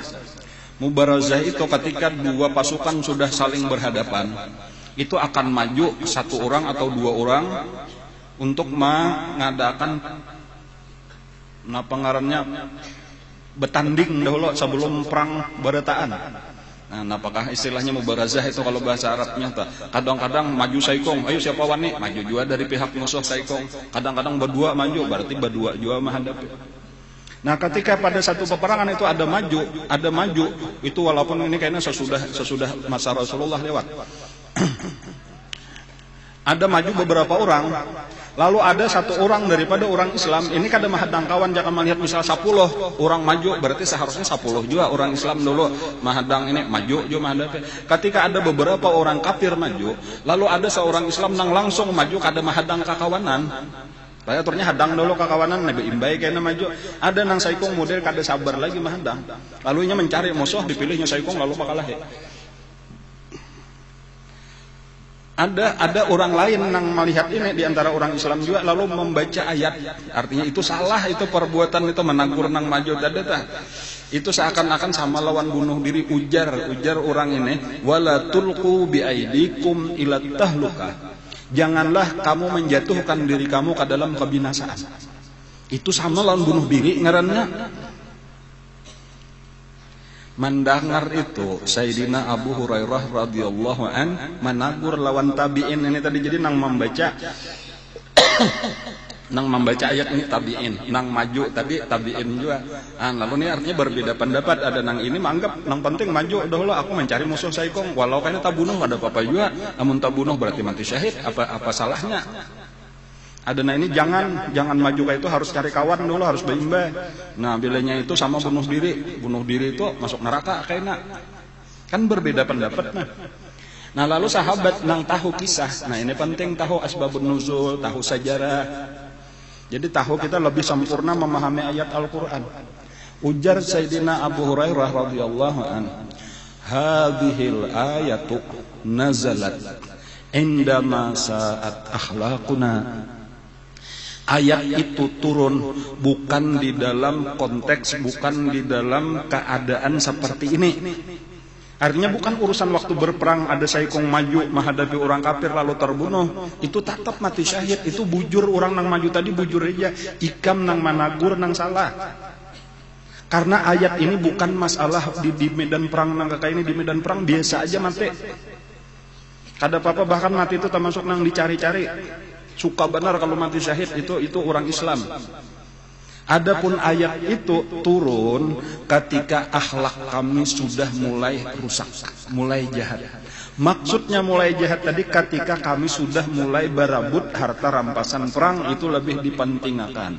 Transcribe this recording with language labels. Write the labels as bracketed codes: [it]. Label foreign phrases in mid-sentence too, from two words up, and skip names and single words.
[bjn] Mubarazah itu ketika dua pasukan sudah saling berhadapan, itu akan maju satu orang atau dua orang untuk mengadakan pengarannya bertanding dahulu sebelum perang barataan. Apakah istilahnya mubarazah itu kalau bahasa Arabnya? Kadang-kadang maju saikong, ayo siapa wani maju juga dari pihak musuh saikong. Kadang-kadang berdua maju, berarti berdua juga menghadapi. Ketika pada satu peperangan itu ada maju, itu walaupun ini kayaknya sesudah masa Rasulullah lewat. Ada maju beberapa orang, lalu ada satu orang daripada orang Islam, ini kada mahadang kawan, jangan melihat misal 10 orang maju, berarti seharusnya 10 juga orang Islam dulu mahadang ini maju juga mahadang. Ketika ada beberapa orang kafir maju, lalu ada seorang Islam nang langsung maju kada mahadang kakawanan. Saya aturnya hadang dulu kakawanan, nabi imbai kayaknya maju. Ada nang saikong model kada sabar lagi mahadang. Lalu nya mencari musuh, dipilihnya saikong lalu makalah. Ada orang lain nang melihat ini di antara orang Islam juga lalu membaca ayat. Artinya itu salah, itu perbuatan itu menakur nang maju dadata. Itu seakan-akan sama lawan bunuh diri. Ujar orang ini, [ar] ولا تلقوا بأيديكم إلى التهلكة. [bjn] Janganlah kamu menjatuhkan diri kamu ke dalam kebinasaan. Itu sama lawan bunuh diri ngarannya. Mendengar itu Sayyidina Abu Hurairah [ar] رضي الله عن [bjn] menagur lawan tabi'in ini tadi, jadi nang membaca ayat ini tabi'in, nang maju tadi tabi'in juga. Lalu ini artinya berbeda pendapat. Ada nang ini menganggap nang penting maju dahulu, aku mencari musuh saikong, walau kayaknya tak bunuh ada apa-apa juga. Namun tak bunuh berarti mati syahid, apa salahnya? Ada nah ini jangan maju kayak itu, harus cari kawan dulu, harus berimbang. Nah bilanya itu sama bunuh diri itu masuk neraka kayaknya. Kan berbeda pendapat. Nah lalu sahabat nang tahu kisah, nah ini penting tahu [ar] أسباب النزول, [bjn] tahu sejarah. Jadi tahu kita lebih sempurna memahami ayat Al-Quran. Ujar Sayyidina Abu Hurairah [ar] رضي الله عن, هذه الآية نزلت عندما ساءت أخلاقنا. [bjn] Ayat itu turun bukan di dalam konteks, bukan di dalam keadaan seperti ini. Artinya bukan urusan waktu berperang ada saikong maju menghadapi orang kafir lalu terbunuh, itu tetap mati syahid. Itu bujur orang nang maju tadi, bujur aja ikam nang managur nang salah. Karena ayat ini bukan masalah di medan perang nang kakak ini, di medan perang biasa aja mati. Kada apa-apa, bahkan mati itu termasuk nang dicari-cari. Suka benar kalau mati syahid, itu orang Islam. Adapun ayat itu turun ketika akhlak kami sudah mulai rusak, mulai jahat. Maksudnya mulai jahat tadi ketika kami sudah mulai berabut harta rampasan perang, itu lebih dipentingkan.